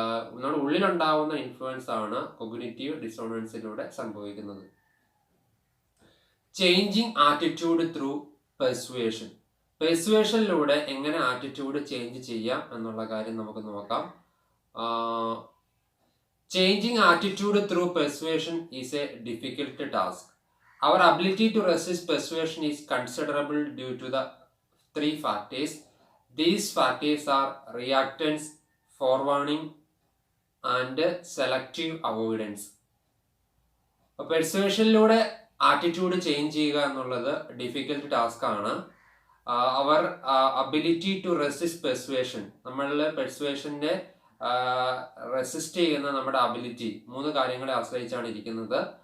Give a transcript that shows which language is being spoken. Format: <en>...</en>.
<ml>നമ്മുടെ ഉള്ളിലുണ്ടാവുന്ന ഇൻഫ്ലുവൻസ് ആണ് കൊഗ്നിറ്റീവ് ഡിസോണൻസിലൂടെ സംഭവിക്കുന്നത്.</ml> <en>Changing attitude through persuasion.</en> <ml>പെർസുവേഷനിലൂടെ എങ്ങനെ ആറ്റിറ്റ്യൂഡ് ചേഞ്ച് ചെയ്യാം എന്നുള്ള കാര്യം നമുക്ക് നോക്കാം.</ml> <en>Changing attitude through persuasion is a difficult task. Our ability to resist persuasion is considerable due to the three factors. These factors are reactance, forewarning, and selective avoidance.</en> <ml>പെർസുവേഷനിലൂടെ attitude change ചെയ്യുക എന്നുള്ളത് difficult task ആണ്.</ml> <en>our ability to resist persuasion,</en> <ml>നമ്മളുടെ പെർസുവേഷൻ്റെ resist ചെയ്യുന്ന നമ്മുടെ ability മൂന്ന് കാര്യങ്ങളെ ആശ്രയിച്ചാണ് ഇരിക്കുന്നത്.</ml>